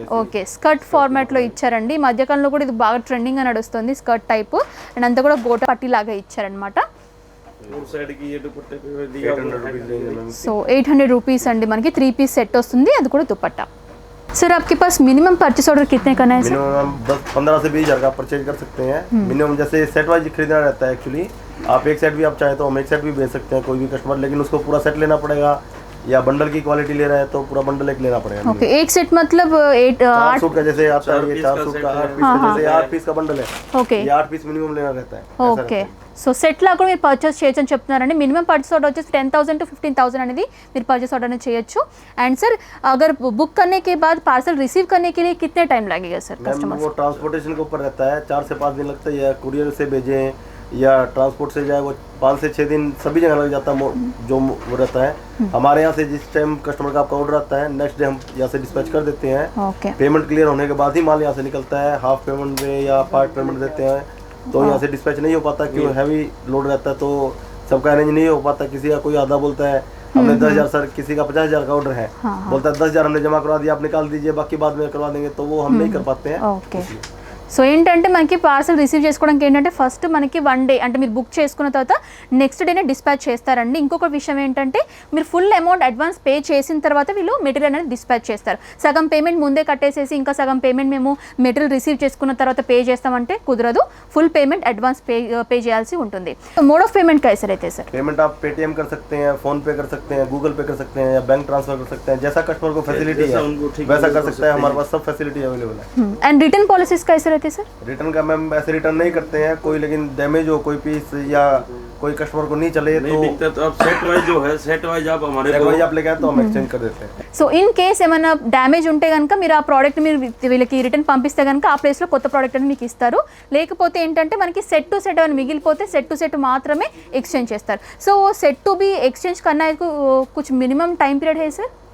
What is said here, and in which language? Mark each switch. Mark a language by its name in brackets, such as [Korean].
[Telugu] Okay skirt format లో ఇచ్చారండి. ఈ మధ్యకాలంలో కూడా ఇది బాగా ట్రెండింగ్ గా నడుస్తుంది స్కర్ట్ టైప్. అండ్ అంతా కూడా గోట పట్టి లాగా ఇచ్చారనమాట. [Hindi] और साइड की ये दुपट्टे पे दिया 800 रुपीज़ रेंज है मैम. [Telugu] సో 800 రూపీస్ అండి మనకి 3 పీస్ సెట్ వస్తుంది. అది కూడా దుపట్టా. [Hindi] सर आपके पास मिनिमम परचेस ऑर्डर कितने करना है सर? मिनिमम 10-15 से 20 हज़ार का परचेज कर सकते हैं. मिनिमम जैसे सेट वाइज खरीदना रहता है एक्चुअली. आप एक सेट भी आप चाहे तो हम एक सेट भी भेज सकते हैं कोई भी कस्टमर. लेकिन उसको पूरा सेट लेना पड़ेगा. या बंडल की क्वालिटी ले रहे हैं तो पूरा बंडल एक लेना पड़ेगा। ओके, एक सेट मतलब 4 सूट का जैसे आता है, ये 4 सूट का 8 पीस का, जैसे 8 पीस का बंडल है, [Telugu] ఓకే [Hindi] ये 8 पीस मिनिमम लेना रहता है। ऐसा [Telugu] ఓకే [Hindi] रहता है। [Telugu] సో సెట్ లా కూడా మీరు పర్చేస్ చేయొచ్చు అని చెప్తున్నారండి. మినిమం పర్చేస్ ఆర్డర్ వచ్చేసి 10,000 to 15,000 అనేది మీరు పర్చేस ऑर्डर అనేది చేయొచ్చు. [Hindi] అండ్ सर अगर बुक करने के बाद पार्सल रिसीव करने के लिए कितने टाइम लगेगा सर कस्टमर? वो ट्रांसपोर्टेशन के ऊपर रहता है, 4 से 5 दिन लगता है, या कुरियर से भेजें या ट्रांसपोर्ट से जाए वो 5 से 6 दिन सभी जगह लग जाता है। जो वो रहता है हमारे यहाँ से जिस टाइम कस्टमर का आपका ऑर्डर आता है नेक्स्ट डे हम यहाँ से डिस्पैच कर देते हैं। [Telugu] ఓకే [Hindi] पेमेंट क्लियर होने के बाद ही माल यहाँ से निकलता है, हाफ पेमेंट में या पार्ट पेमेंट देते हैं तो यहाँ से डिस्पैच नहीं हो पाता, क्यों हैवी लोड रहता है तो सबका अरेंज नहीं हो पाता। किसी का कोई आधा बोलता है हमने 10,000 सर, किसी का 50,000 का ऑर्डर है, बोलता है 10,000 हमने जमा करवा दिया, आप निकाल दीजिए बाकी बाद में करवा देंगे, तो वो हम नहीं कर पाते हैं। [Telugu] ఓకే సో ఏంటంటే మనకి పార్సల్ రిసీవ్ చేసుకోవడానికి ఏంటంటే ఫస్ట్ మనకి 1 డే అంటే మీరు బుక్ చేసుకున్న తర్వాత నెక్స్ట్ డేనే డిస్పాచ్ చేస్తారండి. ఇంకొక విషయం ఏంటంటే మీరు ఫుల్ అమౌంట్ అడ్వాన్స్ పే చేసిన తర్వాత వీళ్ళు మెటీరియల్ అనేది డిస్పాచ్ చేస్తారు. సగం పేమెంట్ ముందే కట్టేసేసి ఇంకా సగం పేమెంట్ మేము మెటీరియల్ రిసీవ్ చేసుకున్న తర్వాత పే చేస్తామంటే కుదరదు. ఫుల్ పేమెంట్ అడ్వాన్స్ పే చేయాల్సి ఉంటుంది. [Hindi] మోడ్ ఆఫ్ పేమెంట్ कैसे रहते हैं सर? पेमेंट आप पेटीएम कर सकते हैं, फोन पे कर सकते हैं, गूगल पे कर सकते हैं, या बैंक ट्रांसफर कर सकते हैं, जैसा कस्टमर को फैसिलिटी है वैसा कर सकते हैं। हमारे पास सब फैसिलिटी अवेलेबल है। एंड रिटर्न पॉलिसीज कैसे रहते हैं सर? रिटर्न का मैम ऐसे रिटर्न नहीं करते हैं कोई, लेकिन डैमेज हो कोई पीस या कोई कस्टमर को नहीं चले नहीं बिकता तो आप सेट वाइज जो है सेट वाइज आप हमारे को आप लेके आए तो हम एक्सचेंज कर देते हैं। [Telugu] సో ఇన్ కేస్ ఏమైనా డ్యామేజ్ ఉంటే కనుక మీరు ఆ ప్రోడక్ట్ మీరు వీళ్ళకి రిటర్న్ పంపిస్తే కనుక ఆ ప్లేస్లో కొత్త ప్రోడక్ట్ అని మీకు ఇస్తారు. లేకపోతే ఏంటంటే మనకి సెట్ టు సెట్ అని మిగిలిపోతే సెట్ టు సెట్ మాత్రమే ఎక్స్చేంజ్ చేస్తారు. [Hindi] So set to be exchange करना है कुछ मिनिमम टाइम पीरियड है सर?